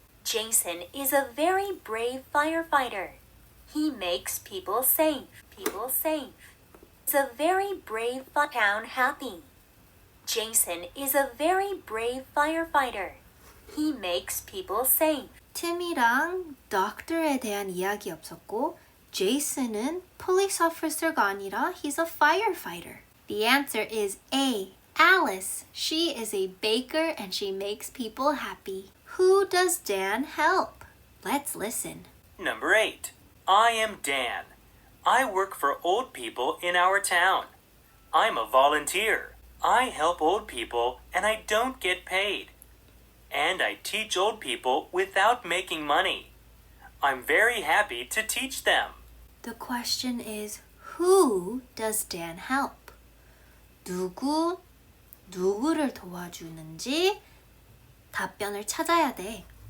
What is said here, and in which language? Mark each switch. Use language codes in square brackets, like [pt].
[en] Jason is a very brave firefighter. He makes people safe. People safe. Is a very brave town happy. Jason is a very brave firefighter. He makes people safe. [ko] 팀이랑 doctor에 대한 이야기 없었고 Jason은 police officer가 아니라 [en] he's a firefighter. The answer is A. Alice. She is a baker and she makes people happy. Who does Dan help? Let's listen. Number 8. I am Dan. I work for old people in our town. I'm a volunteer. I help old people and I don't get paid. And I teach old people without making money. I'm very happy to teach them. The question is, who does Dan help? [ko] 누구를 도와주는지 답변을 찾아야 돼.